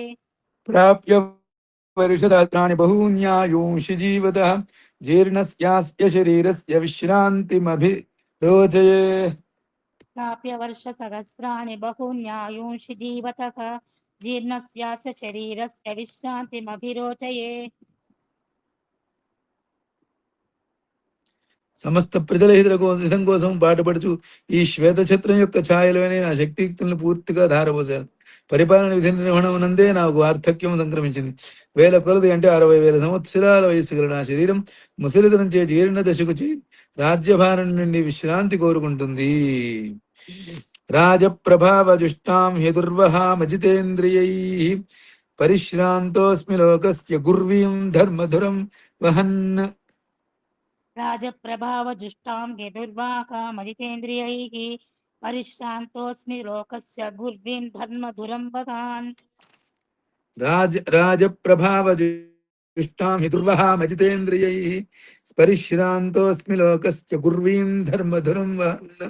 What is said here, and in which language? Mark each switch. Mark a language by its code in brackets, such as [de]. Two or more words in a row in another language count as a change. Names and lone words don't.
[sa] प्राप्य वर्षसहस्राणि बहून्यायुंषि जीवतः जीर्णस्यास्य शरीरस्य विश्रान्तिमभिरोचये. प्राप्य वर्षसहस्राणि बहुन्यायुंषि जीवतः जीर्णस्यास्य शरीरस्य विश्रान्तिमभिरोचये [te] సమస్త ప్రజల హితం కోసం పాటుపడుచు ఈ శ్వేత ఛత్రం యొక్క ఛాయలోనే నా శక్తియుక్తులను పూర్తిగా ధారపోశాను. పరిపాలన విధి నిర్వహణమునందే నాకు వార్ధక్యం సంక్రమించింది. వేల కొలది అంటే 60,000 సంవత్సరాల వయస్సు గల నా శరీరం ముసలితనం చే జీర్ణ దశకు చేరి రాజ్యభారం నుండి విశ్రాంతి కోరుకుంటుంది. [sa] రాజప్రభావజుష్టాం హ్యదుర్వహామజితేంద్రియై పరిశ్రాంతోస్మి లోకస్య గుర్వీం ధర్మధురం వహన్. राजप्रभावजुष्टां यदुर्वाकामजितेन्द्रियैः परिश्रान्तोऽस्मि लोकस्य गुर्वीं धर्मधुरं वदान् राजप्रभावजुष्टां जुष्टां हि दुर्वहामजितेन्द्रियैः परिश्रान्तोऽस्मि लोकस्य गुर्वीं धर्मधुरं वहन्